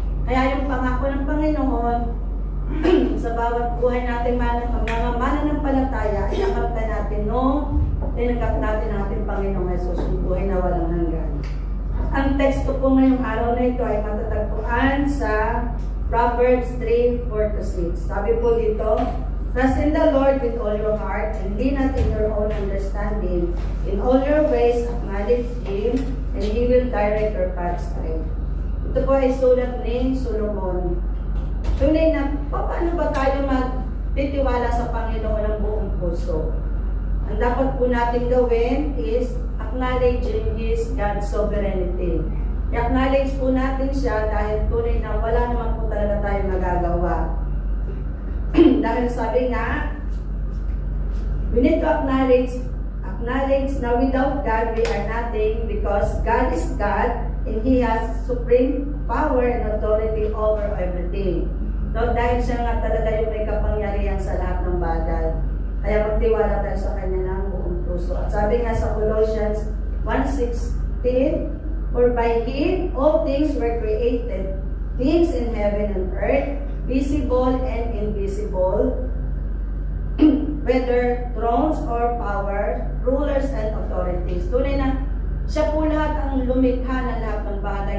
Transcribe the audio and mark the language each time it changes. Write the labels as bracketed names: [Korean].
[Filipino] Kaya yung pangako ng Panginoon, sa bawat buhay natin mga mananampalataya, inakamtan natin nung tinanggap natin ang ating Panginoong Jesus, yung buhay na walang hanggan. Ang teksto po ngayong araw na ito ay matatagpuan sa Proverbs 3:4-6. Sabi po dito, [English] trust in the Lord with all your heart and lean not in your own understanding. In all your ways acknowledge Him and He will direct your paths straight. [Filipino] Ito po ay sulat ni Solomon. Tunay na, paano ba tayo magtitiwala sa Panginoon ng buong puso? Ang dapat po natin gawin [English] is acknowledging His God's sovereignty. [Filipino] I-acknowledge po natin siya dahil tunay na wala naman po talaga tayo magagawa. Dahil sabi nga, [English] we need to acknowledge na without God we are nothing because God is God and He has supreme power and authority over everything. [Filipino] No, dahil siya nga talaga yung may kapangyarihan sa lahat ng bagay. Kaya magtiwala tayo sa Kanya ng buong puso. At sabi nga sa [English] Colossians 1:16, for by Him all things were created, things in heaven and earth, visible and invisible, whether thrones or powers, rulers and authorities. [Filipino] Tunay na siya po lahat ang lumikha ng lahat ng bagay.